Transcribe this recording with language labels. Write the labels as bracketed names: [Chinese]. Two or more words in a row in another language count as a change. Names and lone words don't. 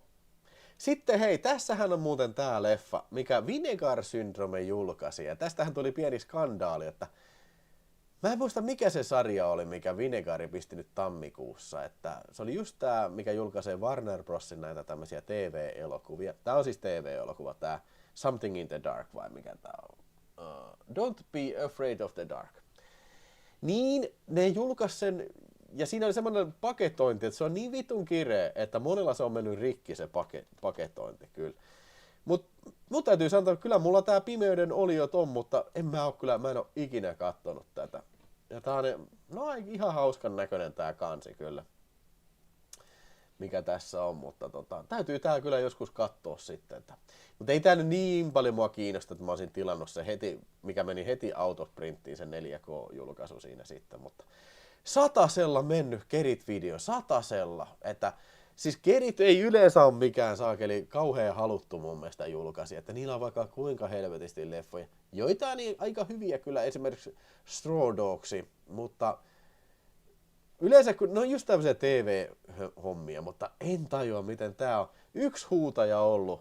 [Finnish] Sitten hei, tässähän on muuten tää leffa, mikä Vinegar Syndrome julkaisi. Ja tästähän tuli pieni skandaali, että Mä en muista mikä se sarja oli, mikä Vinegari pisti nyt tammikuussa, että se oli just tää, mikä julkaisee Warner Brosin näitä tämmöisiä TV-elokuvia. Tää on siis TV-elokuva, tää Something in the Dark vai mikä tää on? Don't be afraid of the dark. Niin, ne julkaisi sen, ja siinä oli semmoinen paketointi, että se on niin vitun kireä, että monella se on mennyt rikki se paketointi kyllä. Mut täytyy sanoa, että kyllä mulla tää Pimeyden oliot on, mutta mä en oo ikinä kattonut tätä. Ja tää on, no ihan hauskan näköinen tää kansi kyllä, mikä tässä on, mutta täytyy tää kyllä joskus katsoa sitten. Mutta ei tää nyt niin paljon mua kiinnosta, että mä olisin tilannut se heti, mikä meni heti [English] out of [Finnish] printtiin, se 4K-julkaisu siinä sitten, mutta satasella mennyt Kerit-video, satasella, että siis Kerit ei yleensä ole mikään saakeli kauhean haluttu mun mielestä julkaisi, että niillä on vaikka kuinka helvetisti leffoja. Joitain niin aika hyviä kyllä, esimerkiksi Straw Dogs, mutta yleensä kun ne on just tämmöisiä TV-hommia, mutta en tajua miten tää on yksi huutaja ollut.